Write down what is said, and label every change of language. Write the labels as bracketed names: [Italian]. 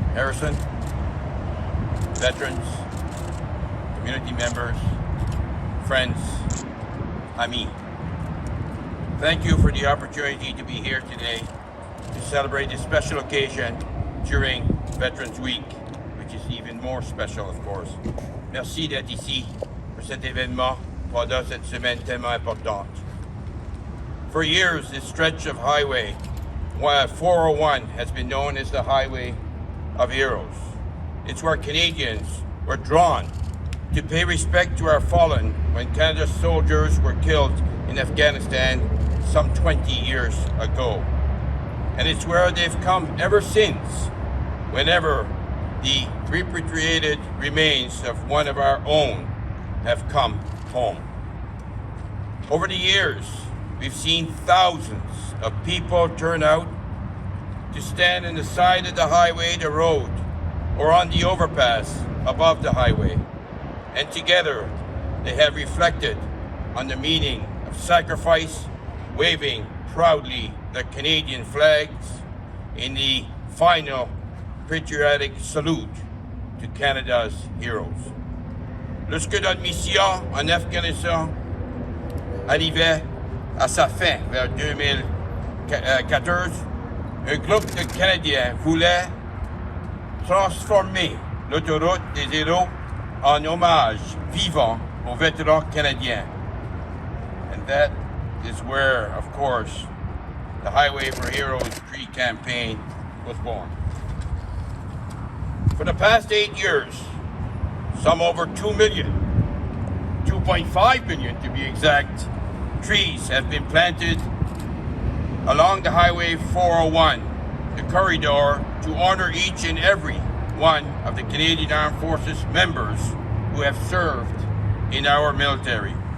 [English] Harrison, veterans, community members, friends, amis. Thank you for the opportunity to be here today to celebrate this special occasion during Veterans Week, which is even more special, of course. [French] Merci d'être ici pour cet événement pendant cette semaine tellement importante. [English] For years, this stretch of highway, 401, has been known as the Highway of Heroes. It's where Canadians were drawn to pay respect to our fallen when Canada's soldiers were killed in Afghanistan some 20 years ago. And it's where they've come ever since, whenever the repatriated remains of one of our own have come home. Over the years, we've seen thousands of people turn out to stand on the side of the highway, the road, or on the overpass above the highway. And together, they have reflected on the meaning of sacrifice, waving proudly the Canadian flags in the final patriotic salute to Canada's heroes. [French] Lorsque notre mission en Afghanistan arrivait à sa fin, vers 2014, un groupe de Canadiens voulait transformer l'autoroute des héros en hommage vivant aux vétérans canadiens. [English] And that is where, of course, the Highway for Heroes Tree campaign was born. For the past 8 years, some over 2 million, 2.5 million to be exact, trees have been planted along the Highway 401, the corridor to honor each and every one of the Canadian Armed Forces members who have served in our military.